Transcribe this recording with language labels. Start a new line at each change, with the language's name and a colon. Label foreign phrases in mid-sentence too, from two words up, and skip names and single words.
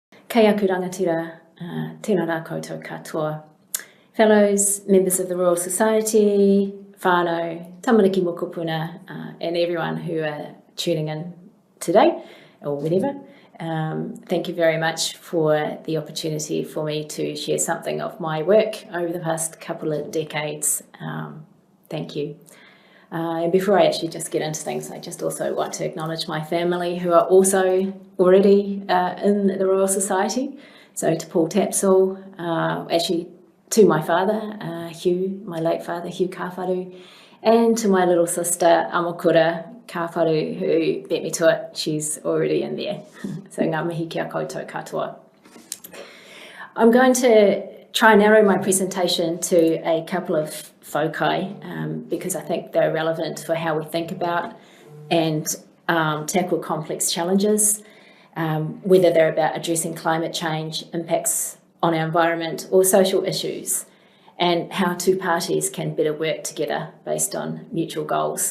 Māori: Kia kurangatira, tēnā rā koutou katoa.
English: Fellows, members of the Royal Society,
Māori: whānau, tamariki mokopuna,
English: and everyone who are tuning in today, or whenever. Thank you very much for the opportunity for me to share something of my work over the past couple of decades. Thank you. And before I actually just get into things, I just also want to acknowledge my family who are also already in the Royal Society. So to Paul Tapsell, actually to my father, Hugh, my late father, Hugh Kawharu, and to my little sister, Amakura Kawharu, who beat me to it. She's already in there.
Māori: So ngā mihi kia koutou katoa.
English: I'm going to try and narrow my presentation to a couple of foci because I think they're relevant for how we think about and tackle complex challenges, whether they're about addressing climate change, impacts on our environment or social issues, and how two parties can better work together based on mutual goals.